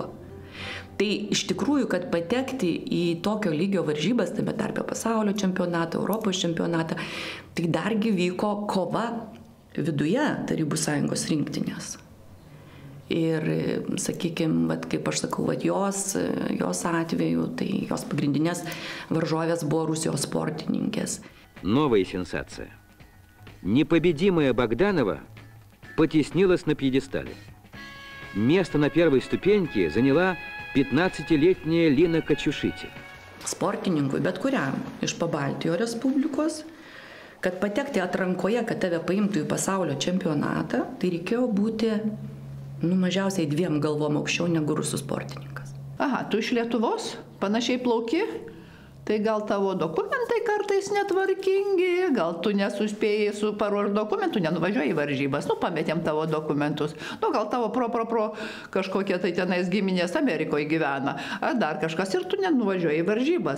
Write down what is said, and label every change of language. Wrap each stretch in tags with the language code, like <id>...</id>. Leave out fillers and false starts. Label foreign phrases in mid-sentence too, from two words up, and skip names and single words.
<lt>Tai iš tikrųjų, kad patekti į tokio lygio varžybas, tame tarpe pasaulio čempionatą, Europos čempionatą, tai dargi vyko kova viduje Tarybų sąjungos rinktinės. Ir, sakykime, kaip aš sakau, jos atveju, tai jos pagrindinės varžovės buvo Rusijos sportininkės.</lt> <ru>Новая сенсация. Непобедимая Богданова потеснилась на пьедестале. Место на первой ступеньке заняла 15-летняя Lina Kačiušytė.</ru> <lt>Sportininkui, bet kuriam iš Pabaltijo Respublikos, kad patekti atrankoje, kad tave paimtų į pasaulio čempionatą, tai reikėjo būti mažiausiai 2 galvom aukščiau negu rusų sportininkas. Aha, tu iš Lietuvos, panašiai plauki? Tai gal tavo dokumentai kartais netvarkingi, gal tu nesuspėjai su paruošt dokumentų, nenuvažiuoji į varžybas, pametėm tavo dokumentus, gal tavo pro kažkokie tai tenais giminės Amerikoje gyvena, ar dar kažkas ir tu nenuvažiuoji į varžybas.</lt>